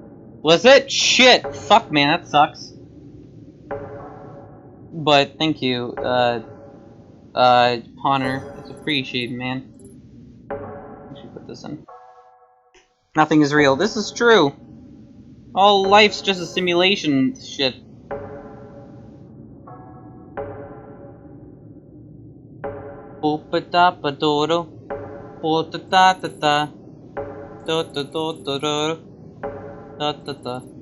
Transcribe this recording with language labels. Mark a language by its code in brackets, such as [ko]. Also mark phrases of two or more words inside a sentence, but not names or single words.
[en] Was it? Shit! Fuck, man, that sucks. But thank you, Honor. It's appreciated, man. I should put this in. Nothing is real. This is true. All life's just a simulation shit. Opa-da-pa-do-do. O-ta-ta-ta-ta. Do-do-do-do-do. Da-da-da.